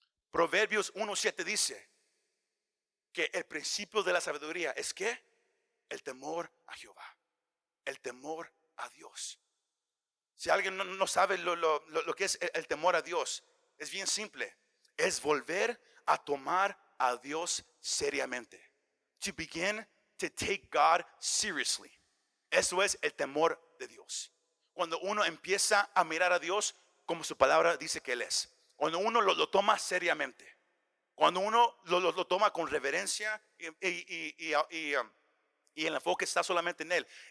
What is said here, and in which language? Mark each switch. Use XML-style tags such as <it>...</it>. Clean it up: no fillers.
<es>Proverbios 1:7 dice que el principio de la sabiduría es que el temor a Jehová, el temor a Dios. Si alguien no sabe lo que es el temor a Dios, es bien simple, es volver a tomar a Dios seriamente.</es> <en>To begin to take God seriously.</en> <es>Eso es el temor de Dios. Cuando uno empieza a mirar a Dios como su palabra dice que Él es. Cuando uno lo toma seriamente. Cuando uno lo toma con reverencia y el enfoque está solamente en Él.</es>